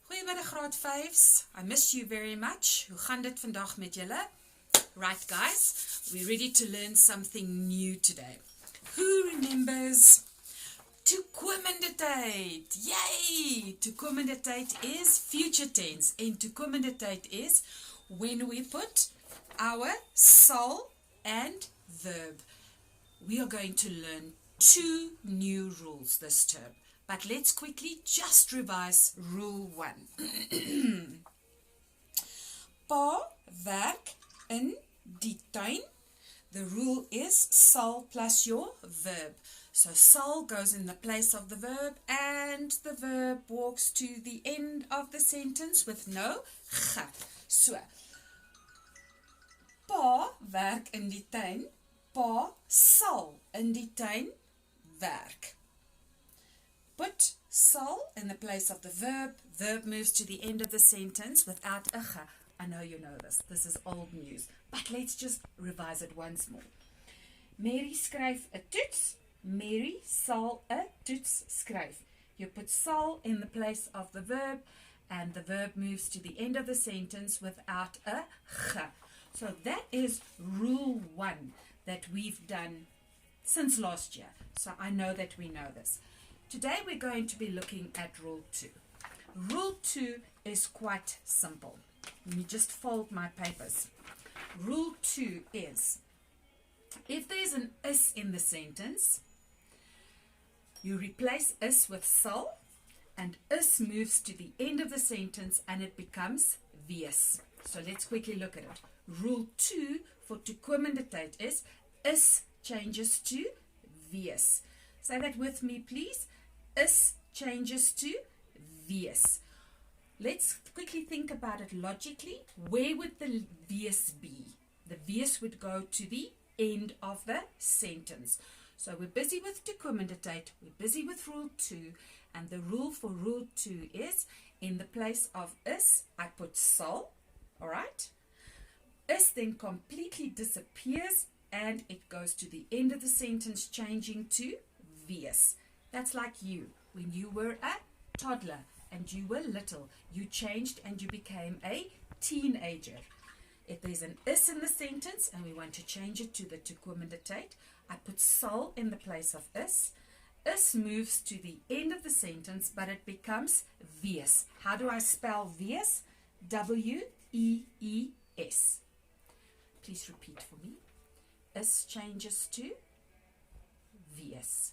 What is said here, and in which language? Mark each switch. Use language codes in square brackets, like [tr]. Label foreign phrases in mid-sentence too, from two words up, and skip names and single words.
[af] Goeiemiddag graad 5s. [en] I miss you very much. [af] Hoe gaan dit vandag met julle? [en] Right guys, we're ready to learn something new today. Who remembers [af] Toekomende tyd? [en] Yay! [af] Toekomende tyd [en] is future tense and [af] toekomende tyd [en] is when we put our sal and verb. We are going to learn 2 new rules this term. But let's quickly just revise rule 1. [af] Pa werk in die tuin. [en] The rule is sal plus your verb. So sal goes in the place of the verb and the verb walks to the end of the sentence with no ge. [af] So, pa werk in die tuin. Pa sal in die tuin werk. [en] Put sal in the place of the verb. Verb moves to the end of the sentence without a ge. I know you know this. This is old news. But let's just revise it once more. [af] Mary skryf 'n toets. Mary sal 'n toets skryf. [en] You put sal in the place of the verb and the verb moves to the end of the sentence without a ge. So that is rule 1 that we've done since last year. So I know that we know this. Today we're going to be looking at rule 2. Rule 2 is quite simple. Let me just fold my papers. Rule 2 is, if there's an is in the sentence, you replace is with sal, and is moves to the end of the sentence and it becomes wees. So let's quickly look at it. Rule 2 for [af] toekomende tyd [en] is changes to wees. Say that with me, please. Is changes to wees. Let's quickly think about it logically. Where would the wees be? The wees would go to the end of the sentence. So we're busy with [af] toekomende tyd, [en] we're busy with rule 2, and the rule for rule 2 is, in the place of is, I put sal, alright? Is then completely disappears and it goes to the end of the sentence, changing to wees. That's like you. When you were a toddler and you were little, you changed and you became a teenager. If there's an is in the sentence and we want to change it to the [af] toekomende tyd, [en] I put sal in the place of is. Is moves to the end of the sentence, but it becomes wees. How do I spell wees? W-E-E-S. Please repeat for me. Is changes to wees.